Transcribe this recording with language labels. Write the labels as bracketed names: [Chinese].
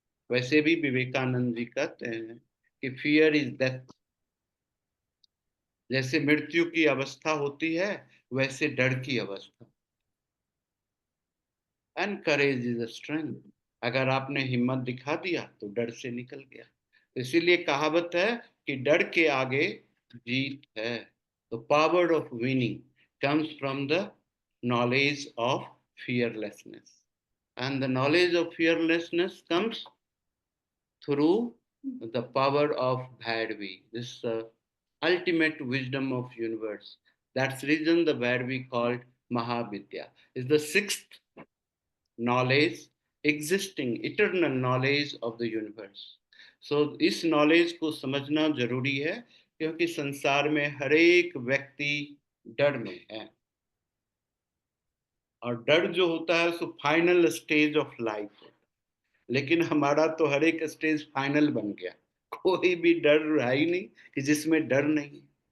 [Hindi] वैसे भी विवेकानंद जी कहते हैं कि [English] fear is death, [Hindi] जैसे मृत्यु की अवस्था होती है वैसे डर की अवस्था। [English] and courage is a strength, [Hindi] अगर आपने हिम्मत दिखा दिया तो डर से निकल गया। इसीलिए कहावत है कि डर के आगे जीत है। [English] The power of winning comes from the knowledge of fearlessness, and the knowledge of fearlessness comes through the power of Bhairavi. This ultimate wisdom of universe. That's the reason the Bhairavi called Mahavidya is the sixth knowledge, existing eternal knowledge of the universe. [Hindi] So इस knowledge को समझना जरूरी है, क्योंकि संसार में हर एक व्यक्ति डर में है, और डर जो होता है so final stage of life होता है। लेकिन हमारा तो हर एक स्टेज फाइनल बन गया, कोई भी डर है ही नहीं कि जिसमें डर नहीं।